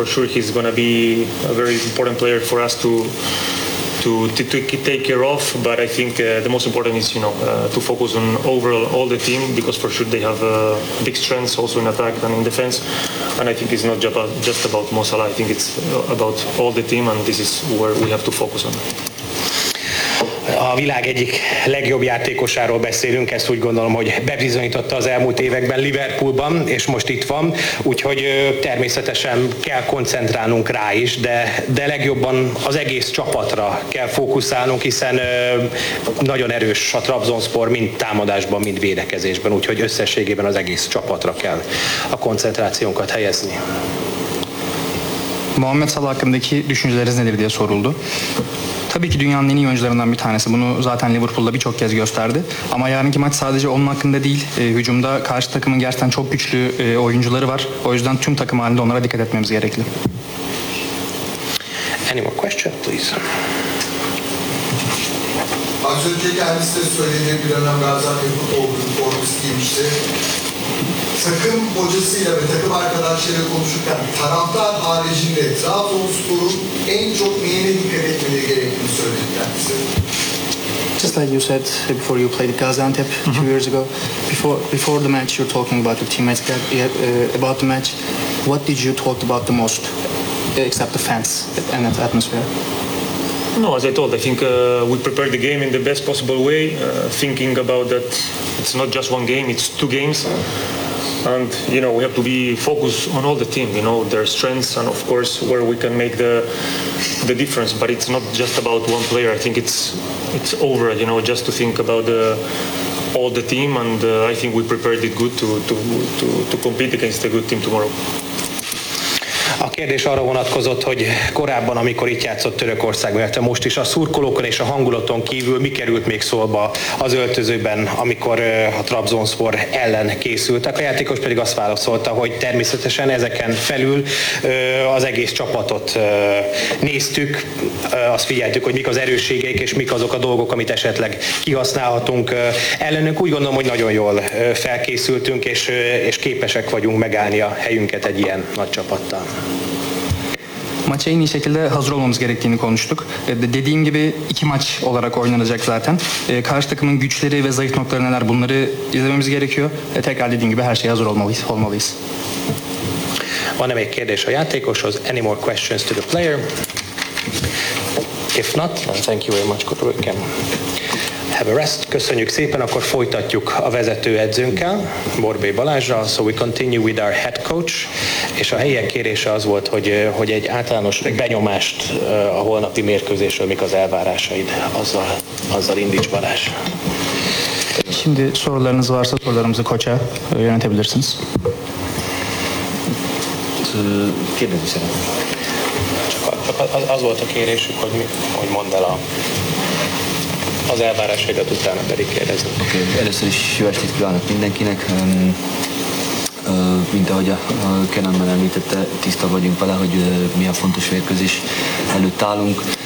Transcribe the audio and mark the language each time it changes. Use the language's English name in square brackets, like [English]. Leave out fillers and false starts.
[English] For sure, he's going to be a very important player for us to take care of, but I think the most important is to focus on overall all the team, because for sure they have big strengths also in attack and in defense, and I think it's not just about Mo Salah. I think it's about all the team, and this is where we have to focus on. [Hungarian] A világ egyik legjobb játékosáról beszélünk, ezt úgy gondolom, hogy bebizonyította az elmúlt években Liverpoolban, és most itt van, úgyhogy természetesen kell koncentrálnunk rá is, de legjobban az egész csapatra kell fókuszálnunk, hiszen nagyon erős a Trabzonspor mind támadásban, mind védekezésben, úgyhogy összességében az egész csapatra kell a koncentrációnkat helyezni. [Turkish] Mohamed Salah hakkındaki düşünceleriniz nedir diye soruldu. Tabii ki dünyanın en iyi oyuncularından bir tanesi. Bunu zaten Liverpool'da birçok kez gösterdi. Ama yarınki maç sadece onun hakkında değil. Hücumda karşı takımın gerçekten çok güçlü oyuncuları var. O yüzden tüm takım halinde onlara dikkat etmemiz gerekli. [English] Any more question, please? [Turkish] Az önce kendisi de söylediği bir dönem Gaziantep formasını giymişti. Takım hocasıyla ve takım arkadaşlarıyla konuşurken taraftar haricinde Trabzonspor'un en çok neyine dikkat etmeleri gerektiğini söyledikler bize. [English] Just like you said before, you played Gaziantep 2 years ago. Before the match, you're talking about your teammates, about the match. What did you talk about the most, except the fans and the atmosphere? No, as I told, I think we prepared the game in the best possible way, thinking about that it's not just one game, it's two games. And, we have to be focused on all the team, their strengths and, of course, where we can make the difference. But it's not just about one player. I think it's over, just to think about all the team. And I think we prepared it good to compete against a good team tomorrow. [Hungarian] A kérdés arra vonatkozott, hogy korábban, amikor itt játszott Törökország, mert most is a szurkolókon és a hangulaton kívül mi került még szóba az öltözőben, amikor a Trabzonspor ellen készültek. A játékos pedig azt válaszolta, hogy természetesen ezeken felül az egész csapatot néztük, azt figyeltük, hogy mik az erősségeik és mik azok a dolgok, amit esetleg kihasználhatunk ellenünk. Úgy gondolom, hogy nagyon jól felkészültünk és képesek vagyunk megállni a helyünket egy ilyen nagy csapattal. [Turkish] Maça en iyi şekilde hazır olmamız gerektiğini konuştuk. Dediğim gibi iki maç olarak oynanacak zaten. Karşı takımın güçleri ve zayıf noktaları neler, bunları izlememiz gerekiyor. Tekrar dediğim gibi her şeye hazır olmalıyız. [Hungarian] Van még kérdés a játékoshoz? [English] Any more questions to the player? If not, thank you very much. Good weekend. Have a rest. [Hungarian] Köszönjük szépen, akkor folytatjuk a vezetőedzőnkkel, Borbély Balázsra. [English] So we continue with our head coach. [Hungarian] És a helyiek kérése az volt, hogy egy általános benyomást a holnapi mérkőzésről, mik az elvárásaid, azzal indíts, Balázs. [Turkish] Şimdi sorularınız varsa sorularımızı koça yönetebilirsiniz. [Hungarian] Kérdezni szeretném. Csak az volt a kérésük, hogy mondd el az elvárásaidat, utána pedig kérdezünk. [English] Okay. [Hungarian] Először is jó estét kívánok mindenkinek. Mint ahogy a Kenan már említette, tiszta vagyunk vele, hogy milyen fontos mérkőzés előtt állunk.